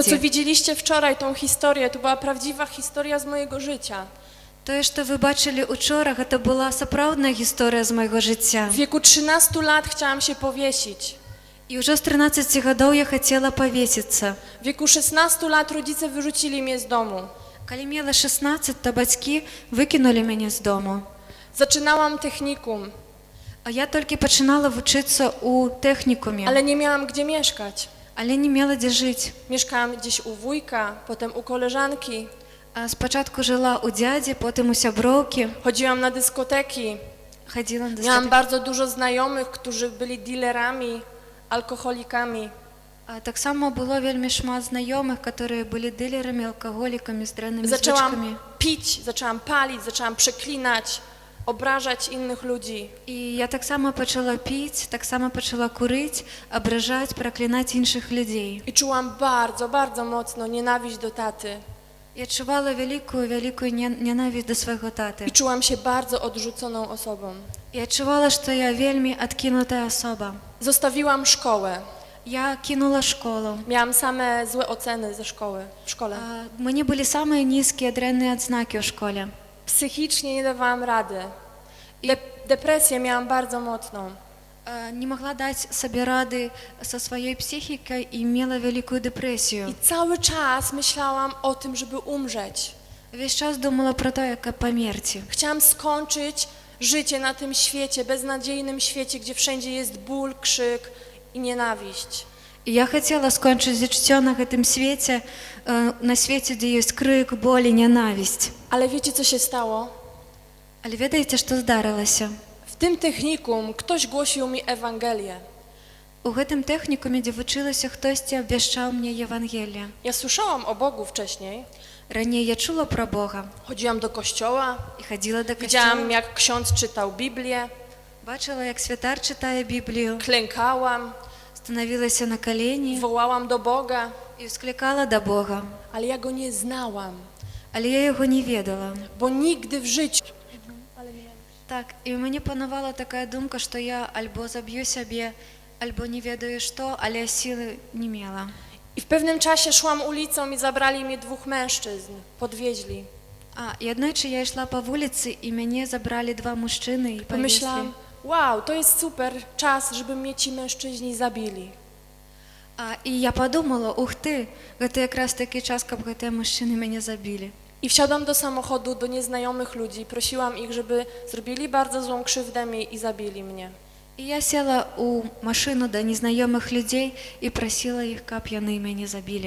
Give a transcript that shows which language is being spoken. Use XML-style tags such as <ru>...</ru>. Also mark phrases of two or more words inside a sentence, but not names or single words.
<pl>To, co widzieliście wczoraj, tą historię, to była prawdziwa historia z mojego życia.</pl> <be>Тое, што вы бачылі учора, гэта была сапраўдная гісторыя з майго жыцця.</be> <pl>W wieku 13 lat chciałam się powiesić.</pl> <be>І ўжо з 13 гадоў я хацела павесіцца.</be> <pl>W wieku 16 lat rodzice wyrzucili mnie z domu.</pl> <be>Калі мела 16, то бацькі выкінулі мяне з дому.</be> <pl>Zaczynałam technikum.</pl> <be>А я толькі пачынала вучыцца ў тэхнікуме.</be> <pl>Ale nie miałam gdzie mieszkać.</pl> <be>Але не мела дзе жыць.</be> <pl>Mieszkałam gdzieś u wujka, potem u koleżanki.</pl> <be>А спачатку жыла ў дзядзі, потым у сяброўкі.</be> <pl>Chodziłam na dyskoteki.</pl> <be>Хадзіла на</be> <pl>Miałam</pl> <be>дыскатэкі.</be> <pl>bardzo dużo znajomych, którzy byli dealerami, alkoholikami.</pl> <be>А таксама было вельмі шмат знаёмых, которые былі дылерамі, алкаголікамі з дрэннымі</be> <pl>Zaczęłam</pl> <be>звычкамі.</be> <pl>pić, zaczęłam palić, zaczęłam przeklinać, obrażać innych ludzi.</pl> <be>І я таксама пачала піць, таксама пачала курыць, абражаць, праклінаць іншых людзей.</be> <pl>I czułam bardzo, bardzo mocno nienawiść do taty.</pl> <be>Я адчувала вялікую ненавісць да свайго таты.</be> <pl>I czułam się bardzo odrzuconą osobą.</pl> <be>І адчувала, што я вельмі адкінутая асоба.</be> <pl>Zostawiłam szkołę.</pl> <be>Я кінула школу.</be> <pl>Miałam same złe oceny ze szkoły, w szkole.</pl> <be>У мяне былі самыя нізкія дрэнныя адзнакі ў школе.</be> <pl>Psychicznie nie dawałam rady. Depresję miałam bardzo mocną.</pl> <be>Не магла даць сабе рады са сваёй псіхікай і мела вялікую дэпрэсію.</be> <pl>I cały czas myślałam o tym, żeby umrzeć.</pl> <be>Весь час думала пра тое, як памерці.</be> <pl>Chciałam skończyć życie na tym świecie, beznadziejnym świecie, gdzie wszędzie jest ból, krzyk i nienawiść.</pl> <be>І я хацела скончыць жыццё на гэтым свеце, на свеце, дзе ёсць крык, боль і нянавісць.</be> <pl>Ale wiecie, co się stało?</pl> <be>Але ведаеце, што здарылася?</be> <pl>W tym technikum ktoś głosił mi Ewangelię.</pl> <be>У гэтым тэхнікуме, дзе вучылася, хтосьці абвяшчаў мне Евангелие.</be> <pl>Ja słyszałam o Bogu wcześniej.</pl> <be>Раней я чула пра Бога.</be> <pl>Chodziłam do kościoła.</pl> <be>І хадзіла да</be> <pl>Widziałam,</pl> <be>касцёла.</be> <pl>jak ksiądz czytał Biblię.</pl> <be>Бачыла, як святар чытае Біблію.</be> <pl>Klękałam.</pl> <be>Станавілася на калені.</be> <pl>Wołałam do Boga.</pl> <be>І ўсклікала да Бога.</be> <pl>Ale ja go nie znałam.</pl> <be>Але я яго не ведала.</be> <pl>Bo nigdy w życiu.</pl> <be>Так, і ў мяне панавала такая думка, што я альбо заб'ю сябе, альбо не ведаю што, але сілы не мела.</be> <pl>I w pewnym czasie szłam ulicą i zabrali mnie dwóch mężczyzn. Podwieźli.</pl> <be>І аднойчы я ішла па вуліцы, і мяне забралі два мужчыны і павезлі.</be> <pl>Pomyślałam, wow, to jest super czas, żeby mnie ci mężczyźni zabili.</pl> <be>І я падумала, ух ты, гэта якраз такі час, каб гэтыя мужчыны мяне забілі.</be> <pl>I wsiadłam do samochodu do nieznajomych ludzi. Prosiłam ich, żeby zrobili bardzo złą krzywdę mi i zabili mnie.</pl> <be>І я села ў машыну да незнаёмых людзей і прасіла іх, каб яны мяне забілі.</be>